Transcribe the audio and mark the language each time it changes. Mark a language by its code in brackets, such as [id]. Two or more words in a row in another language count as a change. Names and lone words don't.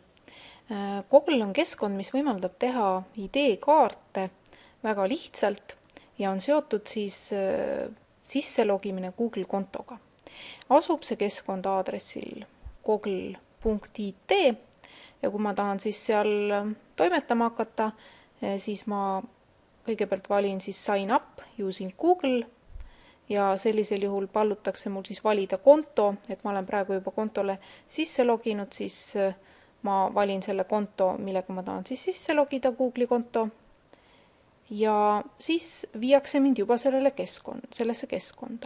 [et] Google on keskkond, mis võimaldab teha ID-kaarte väga lihtsalt ja on seotud sisselogimine Google kontoga. Asub see keskkond aadressil google.it ja kui ma tahan seal toimetama hakata, siis ma kõigepealt valin [en] sign up using Google [et] ja sellisel juhul pallutakse mul valida konto, et ma olen praegu juba kontole sisse loginud, siis ma valin selle konto, millega ma tahan sisse logida, Google'i konto, ja siis viiakse mind juba sellesse keskkonda.